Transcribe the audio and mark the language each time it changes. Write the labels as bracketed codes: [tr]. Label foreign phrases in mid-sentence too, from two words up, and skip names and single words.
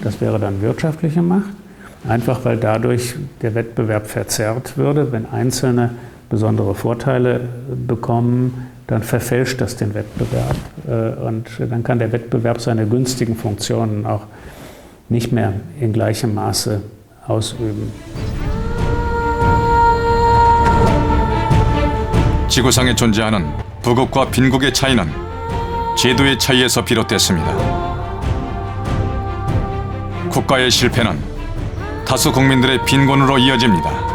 [de] Das wäre dann wirtschaftliche Macht. Einfach weil dadurch der Wettbewerb verzerrt würde. Wenn Einzelne besondere Vorteile bekommen, dann verfälscht das den Wettbewerb. Und dann kann der Wettbewerb seine günstigen Funktionen auch nicht mehr in gleichem Maße ausüben. [ko] 지구상에 존재하는 부국과 빈국의 차이는 제도의 차이에서 비롯됐습니다. 국가의 실패는 다수 국민들의 빈곤으로 이어집니다.